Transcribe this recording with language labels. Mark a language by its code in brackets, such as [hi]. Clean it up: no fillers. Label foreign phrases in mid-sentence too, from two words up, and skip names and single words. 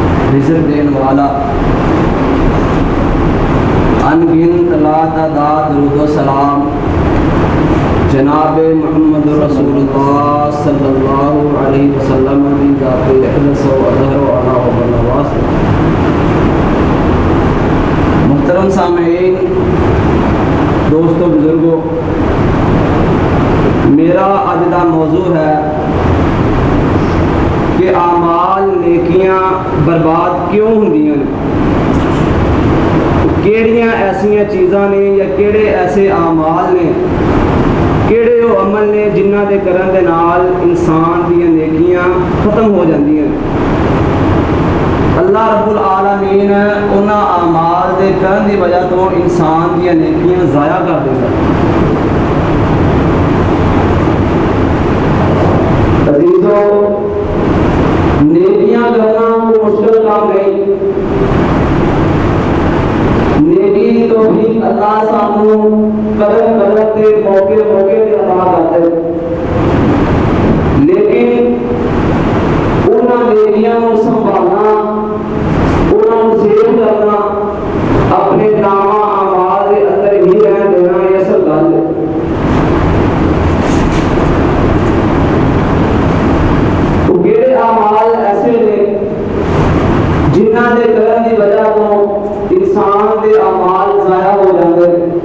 [ur] رزق دینے والا، ان گنت لاتعداد درود سلام جناب محمد رسول اللہ [ar] صلى الله عليه وسلم [ur] کی ذات اقدس و اظہر و اعلیٰ و نواس. [pa] محترم سامعین، دوستو، بزرگو، میرا اج کا موضوع ہے کہ اعمال نیکیاں برباد کیوں ہوندیاں نے، کیہڑیاں ایسیاں چیزاں نے یا کیہڑے ایسے اعمال نے، کیہڑے وہ عمل نے جنہاں دے کرن دے نال انسان دی نیکیاں ختم ہو جاندیاں نے. अल्लाह [ar] رب العالمين [pa] انہاں اعمال دے کرن دی وجہ تو انسان دی نیکیاں ضائع کر دیندا. عزیزو، نیکیاں کرنا کوئی مشکل کام نہیں. نیکی تو بھی اللہ سانوں قدم قدم تے موقعے موقعے تے عطا کرتا ہے، لیکن انہاں نیکیاں کو سنبھالنا، انہاں سیو کرنا، اپنے نامہ اعمال کے اندر ہی رہن دینا یہ اصل گل ہے. تو کیہڑے اعمال ایسے نے جنہاں دے کرن دی وجہ تو انسان کے اعمال ضائع ہو جاتے ہیں.